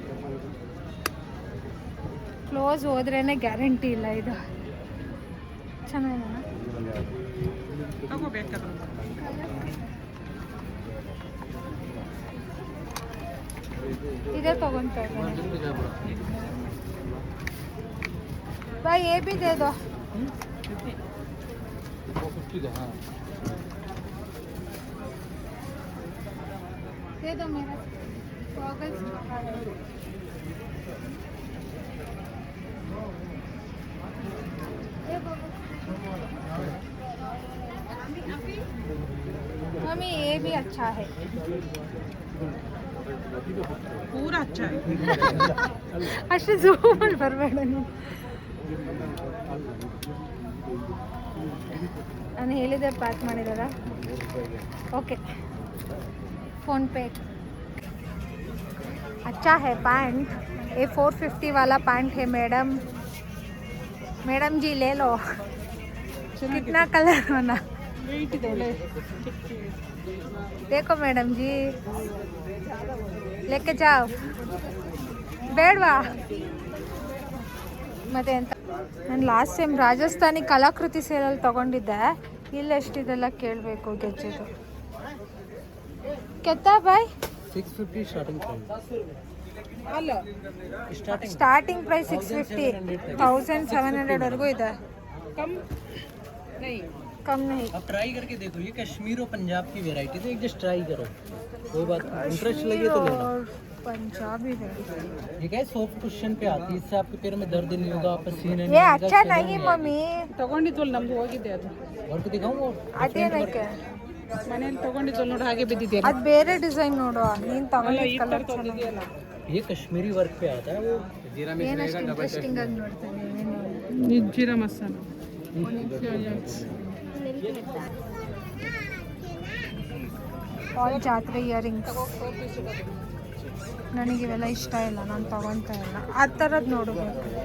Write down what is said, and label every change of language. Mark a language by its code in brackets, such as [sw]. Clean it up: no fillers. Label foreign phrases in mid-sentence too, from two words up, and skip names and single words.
[kn] ಕ್ಲೋಸ್ ಹೋದ್ರೇ ಗ್ಯಾರಂಟಿ ಇಲ್ಲ. ಇದು ಚೆನ್ನಾಗಿಲ್ಲ, ತಗೋಬೇಕಾದ್ರೆ ಇದೇ ತಗೊತಾ ಇದ್ದೀನಿ. [hi] भाई ये भी दे दो. दे दो मेरा गॉगल्स. मम्मी ये भी अच्छा है. पूरा अच्छा है. [kn] ಅಷ್ಟು ಝೂಮಲ್ಲಿ ಬರಬೇಡ ನೀವು. ನಾನು ಹೇಳಿದೆ ಪ್ಯಾಕ್ ಮಾಡಿದಾರ. [hi] ओके, फ़ोन पे. अच्छा है पैंट, ये 450 वाला पैंट है मैडम. मैडम जी ले लो. कितना कलर होना? [kn] ವೆಯ್ಟ್ ಇದೆ, ಒಳ್ಳೆ. [hi] देखो मैडम जी, लेके जाओ. [kn] ಬೇಡವಾ ಮತ್ತೆ ಅಂತ. ನಾನು [en] last time [kn] ರಾಜಸ್ಥಾನಿ ಕಲಾಕೃತಿ ಸೇಲಲ್ಲಿ ತೊಗೊಂಡಿದ್ದೆ. ಇಲ್ಲಿ ಎಷ್ಟಿದೆಲ್ಲ ಕೇಳಬೇಕು ಗೆಜ್ಜೆದು. [hi] कित्ता भाई? [en] 650 starting price. [kn] ಅಲ್ಲ, [en] starting price [kn] 650, 1700 ವರೆಗೂ ಇದೆ. [hi] कम नहीं कम नहीं। आप ट्राई करके देखो, ये कश्मीर और पंजाब की वैरायटी है, एक [en] just try [hi] करो, कोई बात नहीं, इंटरेस्ट लगे तो लेना। और पंजाबी है ये क्या है, [en] soft cushion [hi] पे आती है, इससे आपके पैर में दर्द नहीं होगा, पसीने नहीं ये आएगा, अच्छा swelling नहीं नहीं मम्मी [kn] ತಗೊಂಡಿದ್ವಲ್ಲ ನಮ್ದು ಹೋಗಿದೆ ಅದು [hi] आएगी। और को दिखाऊं वो [kn] ಅದೇನಕ್ಕೆ ಮನೇಲಿ ತಗೊಂಡಿದ್ವಲ್ಲ ನೋಡಿ ಹಾಗೆ ಬಿದ್ದಿದೆಯಲ್ಲ ಅದು ಬೇರೆ ಡಿಸೈನ್ ನೋಡು ನೀನ್ ಅಲ್ಲ ತಗೊಂಡಿದ್ ಈ ಕಲರ್ ಥರ ತಂದಿದೆಯಲ್ಲ [hi] ये कश्मीरी वर्क पे आता है वो जीरा में [kn] ಏನಷ್ಟು ಇಂಟ್ರೆಸ್ಟಿಂಗ್ ಆಗಿ ನೋಡ್ತಾನೆ ಇದು ಜೀರಾ ಮಸಾಲ ಆಲ್ ಜಾತ್ರೆ ಇಯರಿಂಗ್ಸ್ ನನಗೆ ಇವೆಲ್ಲ ಇಷ್ಟ ಇಲ್ಲ ನಾನು ತಗೊತಾ ಇಲ್ಲ ಆ ಥರದ್ದು ನೋಡಬೇಕು